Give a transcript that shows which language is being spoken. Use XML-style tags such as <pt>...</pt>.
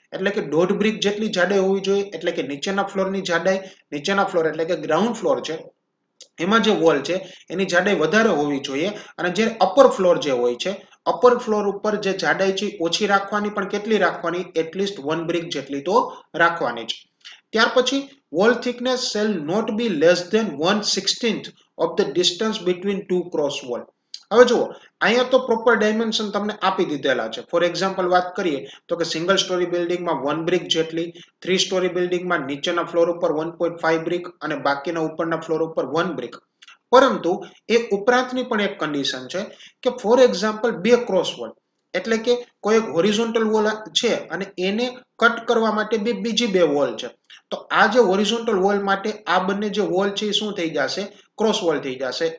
<gu>એટલે કે 1.5 બ્રિક જેટલી જાડાઈ હોવી જોઈએ. એટલે કે નીચેના ફ્લોરની જાડાઈ, નીચેના ફ્લોર એટલે કે ગ્રાઉન્ડ ફ્લોર છે એમાં જે વોલ છે એની જાડાઈ વધારે હોવી જોઈએ, અને જે અપર ફ્લોર જે હોય છે, અપર ફ્લોર ઉપર જે જાડાઈ છે ઓછી રાખવાની, પણ કેટલી રાખવાની? એટલીસ્ટ 1 બ્રિક જેટલી તો રાખવાની જ. ત્યાર પછી</gu> <en>wall thickness shall not be less than 1/16 of the distance between two cross wall.</en> <gu>હવે જુઓ, અહીંયા તો પ્રોપર ડાયમેન્શન તમને આપી દીધેલા છે. ફોર એક્ઝામ્પલ વાત કરીએ તો કે સિંગલ સ્ટોરી બિલ્ડિંગમાં 1 બ્રિક જેટલી, 3 સ્ટોરી બિલ્ડિંગમાં નીચેના ફ્લોર ઉપર 1.5 બ્રિક અને બાકીના ઉપરના ફ્લોર ઉપર 1 બ્રિક. પરંતુ એ ઉપરાંતની પણ એક કન્ડિશન છે કે ફોર એક્ઝામ્પલ 2 ક્રોસ વોલ, એટલે કે કોઈ એક હોરિઝોન્ટલ વોલ છે અને એને કટ કરવા માટે બીજી 2 વોલ છે, તો આ જે હોરિઝોન્ટલ વોલ માટે આ બંને જે વોલ છે એ શું થઈ જશે? ક્રોસ વોલ થઈ જશે.</gu>